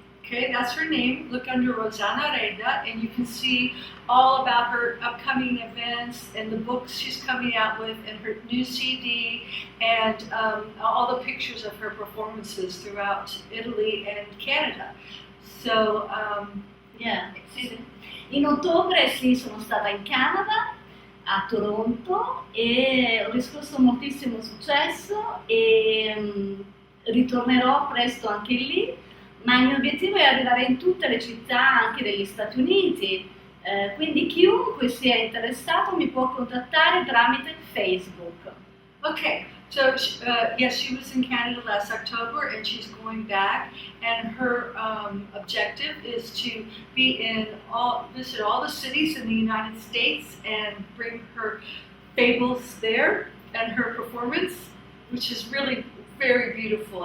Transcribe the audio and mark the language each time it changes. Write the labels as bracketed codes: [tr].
[en] Okay, that's her name. Look under Rosanna Reda, and you can see all about her upcoming events and the books she's coming out with, and her new CD, and all the pictures of her performances throughout Italy and Canada. So, Yeah, sì. [it] In ottobre sì, sono stata in Canada, a Toronto, e ho riscosso moltissimo successo e ritornerò presto anche lì, ma il mio obiettivo è arrivare in tutte le città anche degli Stati Uniti, quindi chiunque sia interessato mi può contattare tramite Facebook. [en] okay. So, yes, she was in Canada last October, and she's going back. And her objective is to visit all the cities in the United States and bring her fables there and her performance, which is really very beautiful.